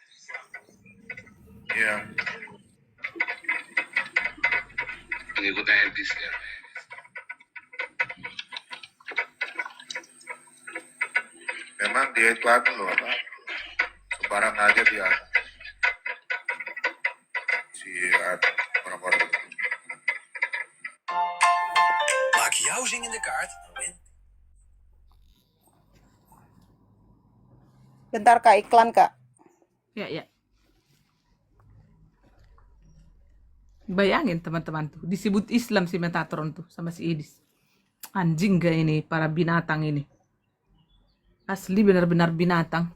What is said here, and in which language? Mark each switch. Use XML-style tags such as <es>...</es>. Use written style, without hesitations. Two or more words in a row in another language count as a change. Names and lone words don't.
<id>Iya. Pengikutnya Edis ya. Memang dia itu loh, apa? Sembarang aja dia. Si orang-orang itu.</id> <nl>Maak jouw zingende kaart en</nl> <id>Bentar Kak, iklan Kak. Ya. Bayangin teman-teman tuh, disebut Islam si Metatron tuh sama si Edis. Anjing gak ini para binatang ini. Asli benar-benar binatang.</id>